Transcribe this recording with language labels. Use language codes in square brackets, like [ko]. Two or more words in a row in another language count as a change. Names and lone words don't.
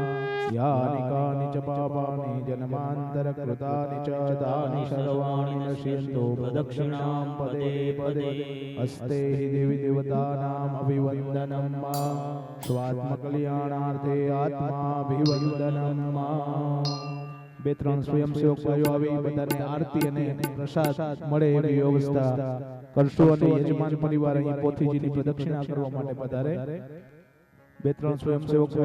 [sa] यानि कानि च पापानि जन्मान्तरकृतानि च तानि सर्वाणि नश्यन्तो प्रदक्षिणां पदे पदे अस्ते हि देवी देवतानाम् अभिवन्दनं स्वात्मकल्याणार्थे आत्माभिवन्दनं [gu] બે ત્રણ સ્વયંસેવક ભાઈઓ આવી બધાને આરતી અને પ્રસાદ મળે એવી વ્યવસ્થા કરશો અને યજમાન પરિવાર અહીં પોથીજીની પ્રદક્ષિણા કરવા માટે પધારે બે ત્રણ સ્વયંસેવક ભાઈઓ